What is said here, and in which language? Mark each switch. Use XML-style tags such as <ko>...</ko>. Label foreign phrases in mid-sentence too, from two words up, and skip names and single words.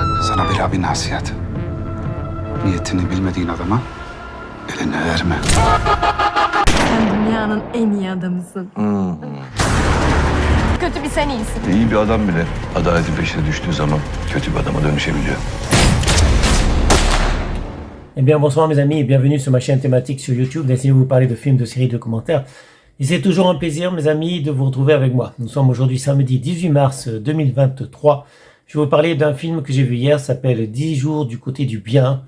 <tr>Sana bir abi nasihat. Niyetini bilmediğin adama eline verme. Sen dünyanın en iyi adamısın. Kötü bir sen iyisin. İyi bir adam bile adaletin peşine düştüğü zaman kötü bir adama dönüşebiliyor.</tr> <fr>Eh bien, bonsoir mes amis et bienvenue sur ma chaîne thématique sur YouTube. D'essayer de vous parler de films, de séries, de commentaires. Et c'est toujours un plaisir, mes amis, de vous retrouver avec moi. Nous sommes aujourd'hui samedi 18 mars 2023. Je vais vous parler d'un film que j'ai vu hier, s'appelle 10 jours du côté du bien.</fr>